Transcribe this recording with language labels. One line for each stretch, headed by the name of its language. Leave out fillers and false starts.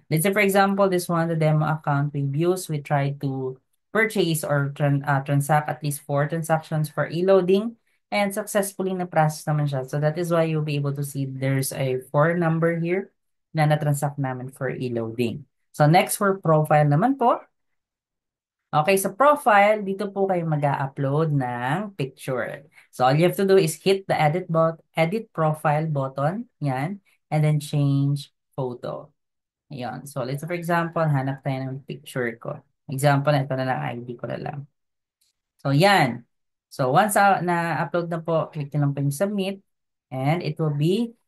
English: Let's say, for example, this one, the demo account we've used, we tried to purchase or transact at least 4 transactions for e-loading and successfully
Filipino: na-process naman siya.
English: So, that is why you'll be able to see there's a 4 number here
Filipino: na na-transact namin
English: for e-loading. So, next for profile naman po.
Filipino: Okay, sa profile, dito po kayo mag-upload ng picture.
English: So, all you have to do is hit the edit profile button. Yan. And then change photo. Ayan. So, let's say for example,
Filipino: hanap tayo ng picture ko. Example, ito na lang, ID ko na lang. So, yan. So, once na-upload na po, click nyo lang po yung submit.
English: And it will be